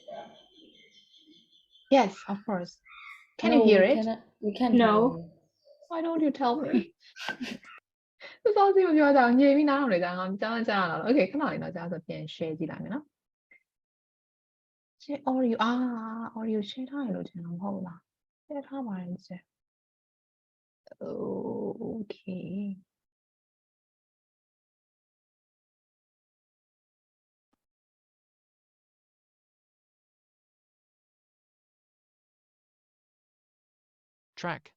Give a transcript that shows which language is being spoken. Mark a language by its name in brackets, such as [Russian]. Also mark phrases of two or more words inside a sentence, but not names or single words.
[English] Yes, of course. Can you No, hear we it? cannot. We can't No. hear you. Why don't you tell me? [Burmese] စောစီမပြောကြဘူးညင်ပြီးနားထောင်နေကြငါကြားကြားလာတော့ Okay ခဏလေးတော့ကြားဆိုပြန် share ကြည့်လိုက်မယ်နော် [English] share audio audio share [Burmese] ထားရလို့ထင်တာမဟုတ်လား share ထားပါတယ်ဆရာ Okay [English] Track